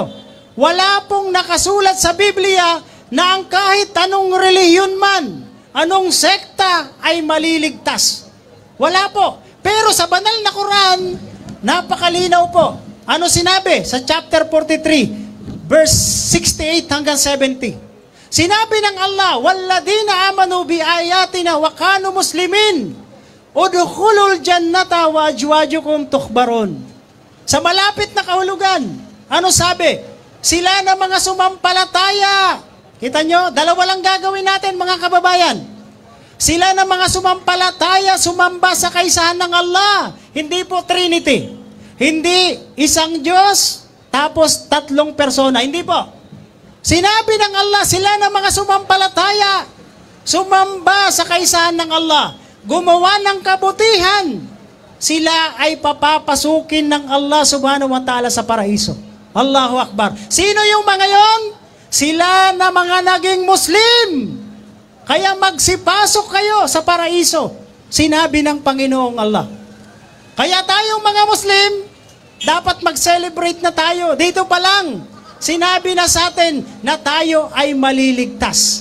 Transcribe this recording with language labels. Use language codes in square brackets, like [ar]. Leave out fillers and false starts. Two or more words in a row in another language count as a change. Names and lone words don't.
[tl] Wala pong nakasulat sa Biblia na ang kahit anong relihiyon man, anong sekta ay maliligtas. Wala po. Pero sa banal na Quran, napakalinaw po. Ano sinabi sa chapter 43? Verse 68 hanggang 70. Sinabi ng Allah, [ar] "والذين آمنوا بآياتنا وكانوا مسلمين ادخلوا الجنة وأزواجكم تحبرون." [tl] Sa malapit na kahulugan, ano sabi? Sila na mga sumampalataya. Kita nyo, dalawa lang gagawin natin mga kababayan. Sila na mga sumampalataya, sumamba sa kaisahan ng Allah. Hindi po Trinity. Hindi isang Diyos, tapos 3 persona. Hindi po. Sinabi ng Allah, sila na mga sumampalataya, sumamba sa kaisahan ng Allah, gumawa ng kabutihan, sila ay papapasukin ng Allah [ar] سبحانه وتعالى [tl] sa paraiso. [ar] الله أكبر. [tl] Sino yung mga yon? Sila na mga naging Muslim. Kaya magsipasok kayo sa paraiso. Sinabi ng Panginoong Allah. Kaya tayong mga Muslim, dapat mag-celebrate na tayo. Dito pa lang, sinabi na sa atin na tayo ay maliligtas.